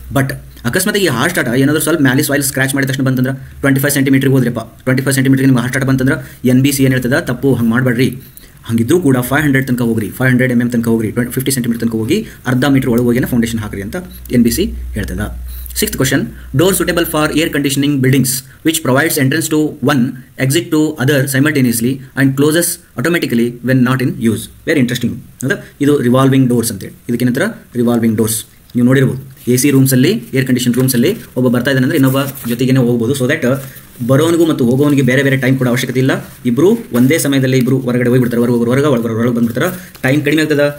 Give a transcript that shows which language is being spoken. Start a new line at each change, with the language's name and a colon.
Kannada: But ಅಕಸ್ಮಾತ್ ಈ hard start ಏನಾದರೂ ಸ್ವಲ್ಪ ಮ್ಯಾಲಿ ಸಾಯಿಲ್ ಸ್ಕ್ರಾಚ್ ಮಾಡಿದ ತಕ್ಷಣ ಬಂತಂದ್ರೆ 25 cm ಹೋದ್ರಪ್ಪ, 25 cm ನಿಮ್ಗೆ ಹಾರ್ಡ್ ಸ್ಟಾರ್ಟ್ ಬಂತಂದ್ರೆ NBC ಏನು ಹೇಳ್ತದೆ? ತಪ್ಪು, ಹಂಗೆ ಮಾಡಬೇಡ್ರಿ. ಹಂಗಿದ್ರೂ ಕೂಡ 500 ತನಕ ಹೋಗ್ರಿ, 500 mm ತನಕ ಹೋಗ್ರಿ, 50 cm ತನಕ ಹೋಗಿ ಅರ್ಧ ಮೀಟರ್ ಒಳಗೆ ಹೋಗಿ ಫೌಂಡೇಶನ್ ಹಾಕ್ರಿ ಅಂತ NBC ಹೇಳ್ತದೆ.
English: Sixth question, door suitable for air conditioning buildings which provides entrance to one, exit to other simultaneously and closes automatically when not in use. Very interesting.
Kannada: ಇದು ರಿವಾಲ್ವಿಂಗ್ ಡೋರ್ಸ್ ಅಂತೇಳಿ, ಇದಕ್ಕೇನಂತರ revolving doors. ನೀವು ನೋಡಿರ್ಬೋದು AC ರೂಮ್ಸಲ್ಲಿ, air condition ರೂಮ್ಸಲ್ಲಿ ಒಬ್ಬ ಬರ್ತಾ ಇದ್ದಾನೆ ಅಂದರೆ ಇನ್ನೊಬ್ಬ ಜೊತೆಗೇ ಹೋಗ್ಬೋದು. ಸೊ ದಟ್ ಬರೋನಿಗೂ ಮತ್ತು ಹೋಗೋನಿಗೆ ಬೇರೆ ಬೇರೆ ಟೈಮ್ ಕೂಡ ಅವಶ್ಯಕತೆ ಇಲ್ಲ. ಇಬ್ಬರು ಒಂದೇ ಸಮಯದಲ್ಲಿ ಇಬ್ಬರು ಹೊರಗಡೆ ಹೋಗಿಬಿಡ್ತಾರೆ, ಹೊರಗೆ ಬಂದ್ಬಿಡ್ತಾರೆ. ಟೈಮ್ ಕಡಿಮೆ ಆಗ್ತದೆ.